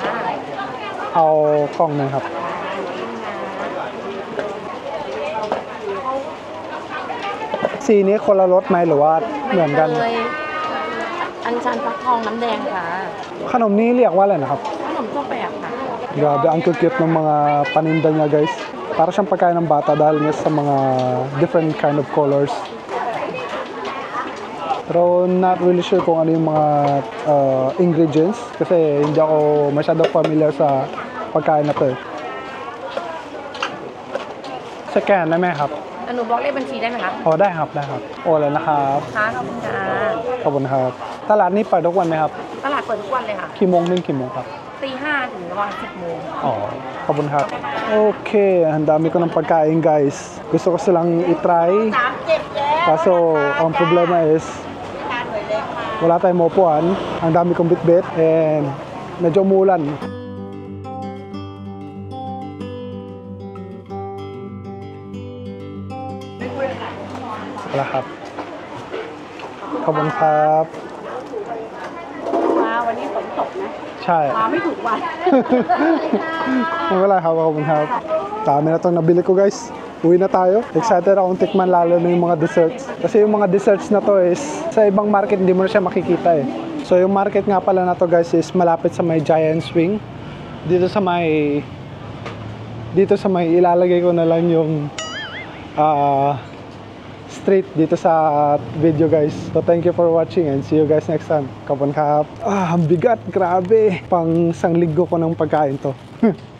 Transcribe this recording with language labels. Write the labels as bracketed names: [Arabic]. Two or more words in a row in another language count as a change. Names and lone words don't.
[Thai] เอากล่องหนึงครับ สีนี้คนละรสไหมหรือว่าเหมือนกัน เลยอันชันฟักทองน้ำแดงค่ะ ขนมนี้เรียกว่าอะไรนะครับ ขนมทั่วไปอะค่ะ [Filipino] Grabe, ang cute ng mga paninda niya guys. Para siyang pagkain ng bata dahil nga sa mga [English] different kind of colors. [Filipino] Pero [English] not really sure [Filipino] kung ano yung mga ingredients kasi hindi ako masyado familiar sa pagkain na to. [Thai] Scan ได้ไหมครับ หนูบอกเลขบัญชีได้ไหมคะ อ๋อได้ครับได้ครับโอ้แล้วนะครับ ค่ะขอบคุณค่ะ ขอบคุณครับตลาดนี้เปิดทุกวันไหมครับ ตลาดเปิดทุกวันเลยค่ะ กี่โมงถึงกี่โมงครับ ตี 5 ถึงประมาณ 10 โมง Oh, kabun hat. [Filipino] Okay, ang dami ko ng pagkain guys. Gusto ko silang i-try. [Thai] 37 แล้ว [Filipino] Kaso, ang problema is, [Thai] ทานหน่อยเลยค่ะ [Filipino] wala tayong maupuan. Ang dami kong bitbit and medyo umulan. [Thai] Wala ครับ ขอบคุณครับ มาวันนี้ฝนตกนะ ใช่ มาไม่ถูกวัน ไม่เป็นไรครับขอบคุณครับ [Filipino] dami na itong nabili ko guys uwi na tayo excited akong tikman lalo na yung mga desserts kasi yung mga desserts na to is sa ibang market hindi mo na siya makikita so yung market nga pala na to guys is malapit sa may Giant Swing dito sa may ilalagay ko na lang yung street dito sa video guys. [English] So thank you for watching and see you guys next time. [Filipino] Kapon kap. Ang bigat, grabe. Pang isang linggo ko ng pagkain to.